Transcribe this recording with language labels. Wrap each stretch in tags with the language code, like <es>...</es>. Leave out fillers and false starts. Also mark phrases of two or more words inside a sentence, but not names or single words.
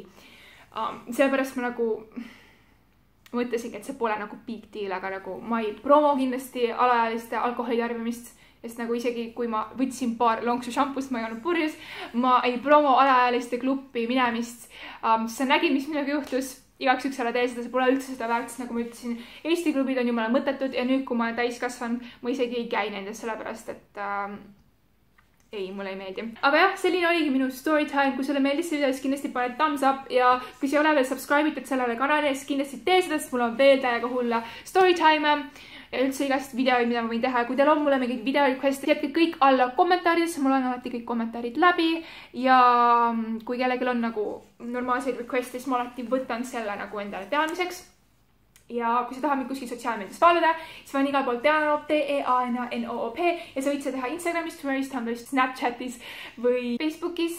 <et>Sellepärast ma nagu mõtlesingi, et see pole nagu</et> <en>big deal,</en> <et>aga nagu ma ei promo kindlasti alaealiste alkoholi tarbimist, sest nagu isegi kui ma võtsin paar lonksu šampust, ma ei olnud purjus, ma ei promo alaealiste klubbi minemist. Sa nägid, mis minuga juhtus, igaks üks ära tee seda, see pole üldse seda väärt, nagu ma ütlesin, Eesti klubid on jumala mõttetud ja nüüd, kui ma olen täiskasvanud, ma isegi ei käi nendes sellepärast, et ei, mulle ei meeldi. Aga jah, selline oligi minu</et> <en>story time.</en> <et>Kui sulle meeldis see video, siis kindlasti pane</et> <en>thumbs up</en> <et>ja kui sa ei ole veel subscribe'itud sellele kanalile, siis kindlasti tee seda, sest mul on veel täiega hulla</et> <en>story time</en> <et>ja üldse igast videoid, mida ma võin teha. Kui teil on mulle mingid video request'id, jätke kõik alla kommentaarides, mul on alati kõik kommentaarid läbi ja kui kellelgi on nagu normaalseid request'id, siis ma alati võtan selle nagu endale teadmiseks. Ja kui sa tahad mind kuskil sotsiaalmeedias folloda, siis ma olen igal pool Teanoop, Teanoop ja sa võid seda teha Instagramis, Twitteris, Tumblris, Snapchatis või Facebookis.</et>